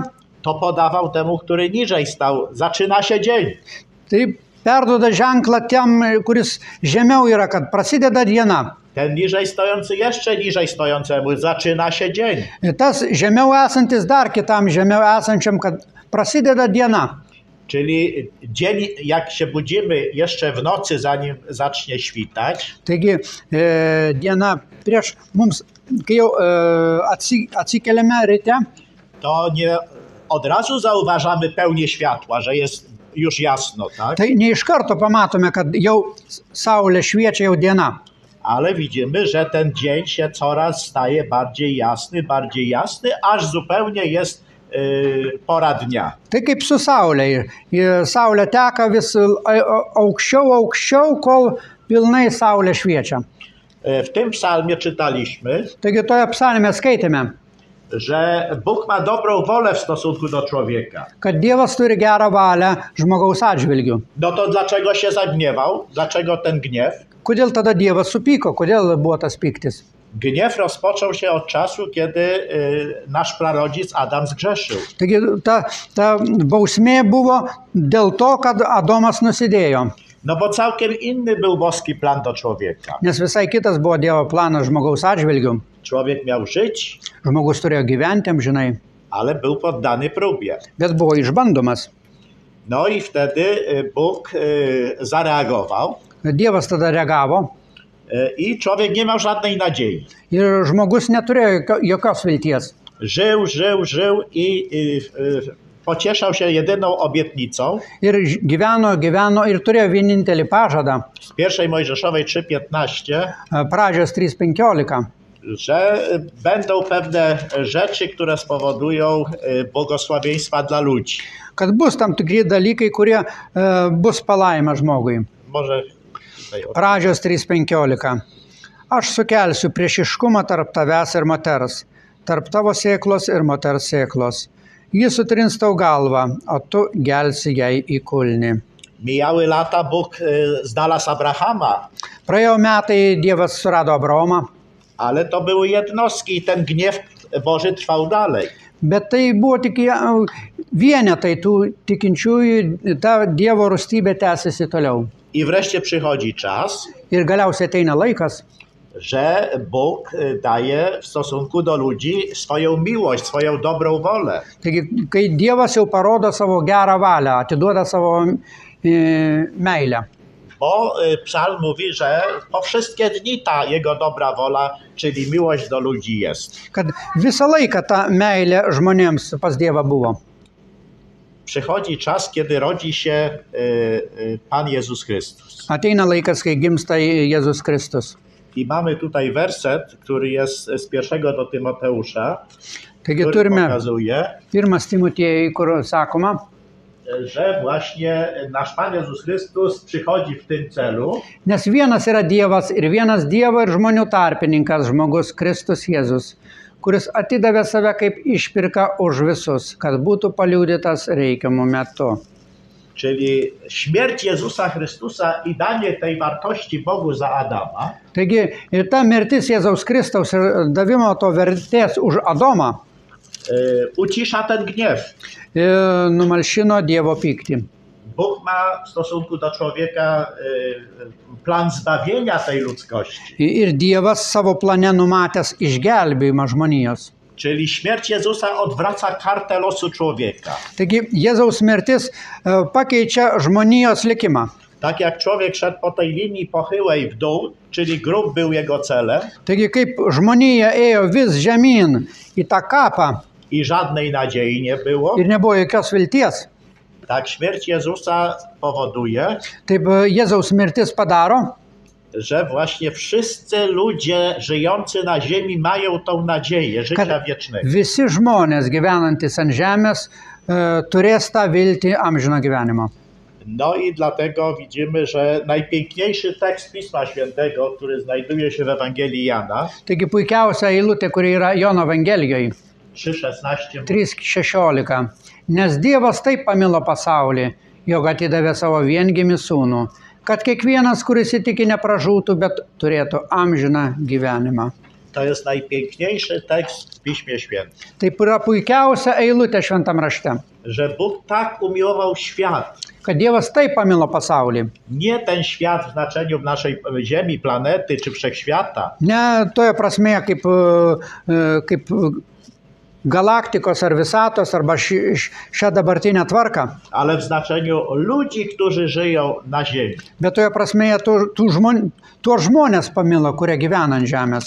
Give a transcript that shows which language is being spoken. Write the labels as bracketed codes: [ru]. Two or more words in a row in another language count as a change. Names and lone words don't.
[pl] to podawał temu, który niżej stał. Zaczyna się dzień. [lt] tai perduoda ženklą tiem, kuris žemiau yra, kad prasideda diena. [pl] Ten niżej stojący jeszcze niżej stojącemu. Zaczyna się dzień. [lt] Ir tas žemiau esantis dar kitam žemiau esančiam, kad prasideda diena. [pl] Czyli dzień, jak się budzimy jeszcze w nocy, zanim zacznie świtać, [lt] Taigi diena prieš mums, kai jau atsikeliame ryte, [pl] to nie od razu zauważamy pełnię światła, że jest już jasno, tak? [lt] tai ne iš karto pamatome, kad jau saulė šviečia, jau diena. [pl] Ale widzimy, że ten dzień się coraz staje bardziej jasny, aż zupełnie jest pora dnia. [lt] Tai kaip su saulė. Saulė teka vis aukščiau, kol pilnai saulė šviečia. [pl] W tym psalmie czytaliśmy, [lt] Taigi toje psalmėje skaitėme, [pl] że Bóg ma dobrą wolę w stosunku do człowieka. [lt] kad Dievas turi gerą valią žmogaus atžvilgiu. [pl] No to dlaczego się zagniewał? Dlaczego ten gniew? [lt] Kodėl tada Dievas supyko? Kodėl buvo tas pyktis? [pl] Gniew rozpoczął się od czasu, kiedy nasz prarodzic Adam zgrzeszył. [lt] Taigi ta bausmė buvo dėl to, kad Adomas nusidėjo. [pl] No bo całkiem inny był boski plan do człowieka. [lt] Nes visai kitas buvo Dievo planas žmogaus atžvilgiu. [pl] Człowiek miał żyć, [lt] Žmogus turėjo gyventi amžinai, [pl] ale był poddany próbie. [lt] bet buvo išbandomas. [pl] No i wtedy Bóg zareagował [lt] Dievas tada reagavo [pl] i człowiek nie miał żadnej nadziei. [lt] ir žmogus neturėjo jokios vilties. [pl] Żył i pocieszał się jedyną obietnicą [lt] Ir gyveno ir turėjo vienintelį pažadą. [pl] z pierwszej Mojżeszowej 3:15, [lt] Pradžios 3:15. [pl] że będą pewne rzeczy, które spowodują błogosławieństwa dla ludzi. [lt] Kad bus tam tikri dalykai, kurie bus palaima žmogui. [pl] Może tutaj [lt] Pradžios 3:15. Aš sukelsiu priešiškumą tarp tavęs ir moters, tarp tavo sėklos ir moters sėklos. Jis sutrins tau galvą, o tu gelsi jai į kulnį. [pl] Mijały lata, Bóg znalazł Abrahama, [lt] Praėjo metai, Dievas surado Abraomą, [pl] ale to były jednostki i ten gniew Boży trwał dalej. [lt] bet tai buvo tik vienetai tų tikinčiųjų, ta Dievo rūstybė tęsiasi toliau. [pl] I wreszcie przychodzi czas, [lt] Ir galiausiai ateina laikas, [pl] że Bóg daje w stosunku do ludzi swoją miłość, swoją dobrą wolę. [lt] taigi, kai Dievas jau parodo savo gerą valią, atiduoda savo meilę. [pl] Bo psalm mówi, że po wszystkie dni ta jego dobra wola, czyli miłość do ludzi jest. [lt] Kad visą laiką ta meilė žmonėms pas Dievą buvo. [pl] Przychodzi czas, kiedy rodzi się Pan Jezus Chrystus. [lt] Ateina laikas, kai gimsta Jėzus Kristus. [pl] I mamy tutaj werset, który jest z 1 do Tymoteusza, [lt] Taigi [pl] który [lt] turime [pl] pokazuje, [lt] 1 Timotiejui, kur sakoma, [pl] że właśnie nasz Pan Jezus Chrystus przychodzi w tym celu, [lt] nes vienas yra Dievas ir vienas Dievo ir žmonių tarpininkas žmogus Kristus Jėzus, kuris atidavė save kaip išpirka už visus, kad būtų paliudytas reikiamu metu. [pl] czyli śmierć Jezusa Chrystusa i danie tej wartości Bogu za Adama, [lt] Taigi ir ta mirtis Jėzaus Kristaus ir davimo to vertės už Adomą [pl] ucisza ten gniew. [lt] Numalšino Dievo pyktį. [pl] Bóg ma w stosunku do człowieka plan zbawienia tej ludzkości. [lt] Ir Dievas savo plane numatęs išgelbėjimą žmonijos. [pl] Czyli śmierć Jezusa odwraca kartę losu człowieka. [lt] Taigi Jėzaus mirtis pakeičia žmonijos likimą. [pl] Tak jak człowiek szedł po tej linii pochyłej w dół, czyli grób był jego celem [lt] Taigi kaip žmonija ėjo vis žemyn į tą kapą [pl] i żadnej nadziei nie było, [lt] ir nebuvo jokios vilties, [pl] tak śmierć Jezusa powoduje, [lt] taip Jėzaus mirtis padaro, [pl] że właśnie wszyscy ludzie żyjący na ziemi mają tą nadzieję życia [lt] kad [pl] wiecznego. [lt] visi žmonės gyvenantys ant žemės turės tą viltį amžino gyvenimo. [pl] No i dlatego widzimy, że najpiękniejszy tekst Pisma Świętego, który znajduje się w Ewangelii Jana, [lt] Taigi puikiausia eilutė, kuri yra Jono Evangelijoje [pl] 3,16, [lt] 3:16. Nes Dievas taip pamilo pasaulį, jog atidavė savo viengimį sūnų, kad kiekvienas, kuris įtiki, nepražūtų, bet turėtų amžiną gyvenimą. [pl] to jest najpiękniejszy tekst w Piśmie Świętym, [lt] Taip yra puikiausia eilutė šventam rašte, [pl] że Bóg tak umiłował świat, [lt] kad Dievas taip pamilo pasaulį. [pl] nie ten świat w znaczeniu naszej Ziemi, planety czy wszechświata, [lt] Ne toje prasmėje kaip galaktikos ar visatos arba šią dabartinę tvarką, [pl] ale w znaczeniu ludzi, którzy żyją na ziemi. [lt] bet toje prasmėje tuos žmonės pamilo, kurie gyvena ant žemės.